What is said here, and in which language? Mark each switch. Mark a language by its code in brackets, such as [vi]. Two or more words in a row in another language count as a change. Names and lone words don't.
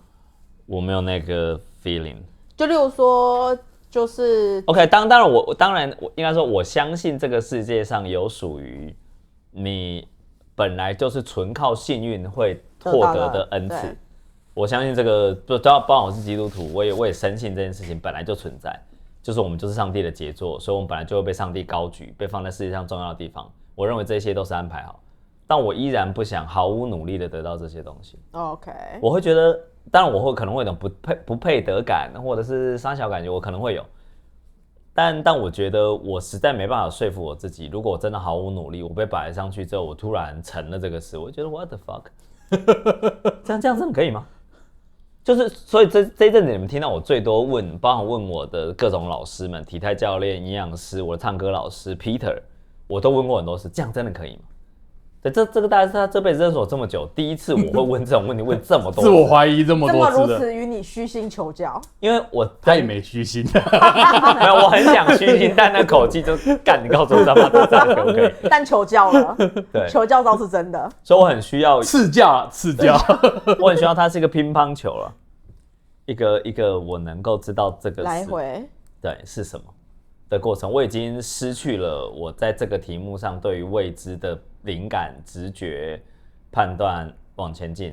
[zh] 我沒有那個 feeling。就例如說，就是 OK， 當然我應該說，我相信這個世界上有屬於你本來就是純靠幸運會獲得的恩賜。我相信這個，包括我是基督徒，我也深信這件事情本來就存在，就是我們就是上帝的傑作，所以我們本來就會被上帝高舉，被放在世界上重要的地方。我認為這些都是安排好，但我依然不想毫無努力的得到這些東西。 OK，我會覺得。當然，我可能會有種不配得感，或者是三小感覺，我可能會有。但我覺得我實在沒辦法說服我自己，如果我真的毫無努力，我被擺上去之後，我突然成了這個事，我覺得 [en] what the fuck， [zh] 這樣真的可以嗎？就是所以這一陣子你們聽到我最多問，包含問我的各種老師們，體態教練、營養師、我的唱歌老師 Peter， 我都問過很多次，這樣真的可以嗎？對，這個大概是他這輩子認識我這麼久，第一次我會問這種問題，問這麼多次，自我懷疑這麼多次的，這麼如此與你虛心求教，因為他也沒虛心，沒有，我很想虛心，但那口氣就幹，你告訴我他媽這樣可不可以？但求教了，对，求教倒是真的，所以我很需要赐教，我很需要它是一個乒乓球了，一個我能夠知道這個來回对是什麼的過程，我已经失去了我在這個題目上對於未知的靈感、直覺、判斷往前進。